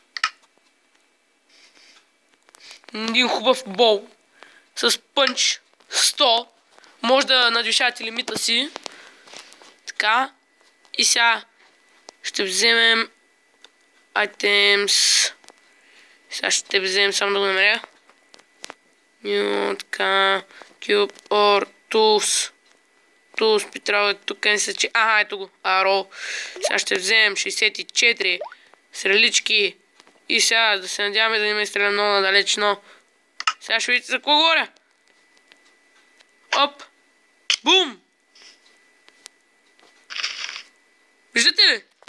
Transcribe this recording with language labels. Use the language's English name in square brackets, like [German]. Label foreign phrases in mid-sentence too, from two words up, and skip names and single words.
[Bulgarian] Един хубав боу с пънч 100. Може да надвишавате лимита си. Така. И сега ще вземем items. Сега ще вземем само да го намеря. Така. [English] Cube or tools. [Bulgarian] Tools би трябвало тук не се че... ето го. Arrow. Сега ще вземем 64 стрелички. И сега да се надяваме да не ме стреля много надалеч, но... Сега ще видите за какво говоря. Оп! Бум! Виждате ли?